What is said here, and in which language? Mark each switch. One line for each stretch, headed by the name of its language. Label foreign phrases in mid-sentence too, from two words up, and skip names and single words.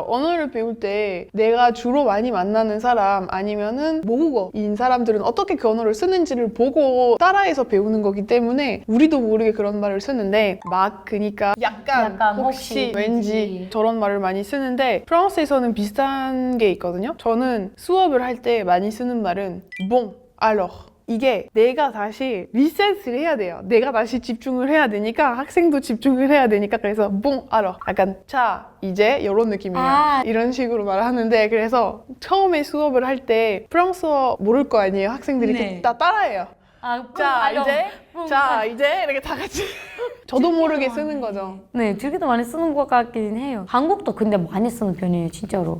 Korean: 언어를 배울 때 내가 주로 많이 만나는 사람 아니면은 모국어인 사람들은 어떻게 그 언어를 쓰는지를 보고 따라해서 배우는 거기 때문에 우리도 모르게 그런 말을 쓰는데 막 그니까 약간 혹시 왠지 저런 말을 많이 쓰는데 프랑스에서는 비슷한 게 있거든요. 저는 수업을 할 때 많이 쓰는 말은
French: bon, alors
Korean: 이게 내가 다시 리셋을 해야 돼요. 내가 다시 집중을 해야 되니까 학생도 집중을 해야 되니까 그래서
French: bon, alors
Korean: 약간 자, 이제 이런 느낌이에요. 이런 식으로 말하는데 그래서 처음에 수업을 할 때 프랑스어 모를 거 아니에요. 학생들이 네. 다 따라해요. 자, 이제 이렇게 다 같이 저도 모르게 쓰는 거죠. 네, 되게도 많이 쓰는 것 같긴 해요. 한국도 근데 많이 쓰는 편이에요, 진짜로.